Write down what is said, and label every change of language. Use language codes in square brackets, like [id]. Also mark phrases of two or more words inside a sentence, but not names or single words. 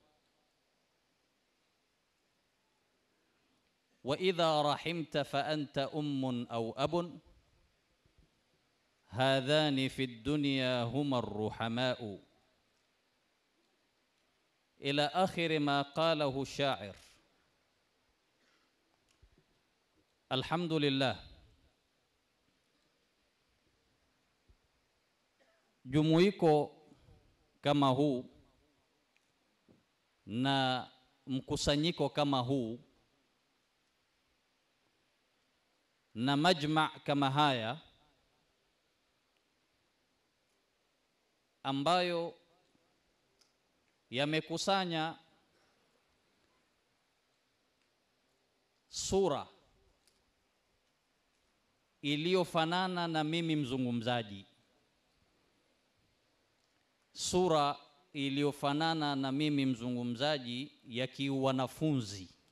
[ar] وإذا رحمت فأنت أم أو أب هذان في الدنيا هما الرحماء إلى آخر ما قاله الشاعر. الحمد لله, [sw] jumuiko kama huu na mkusanyiko kama huu na majma' kama haya ambayo yamekusanya sura iliyofanana na mimi mzungumzaji, sura iliyofanana na mimi mzungumzaji ya kiwanafunzi.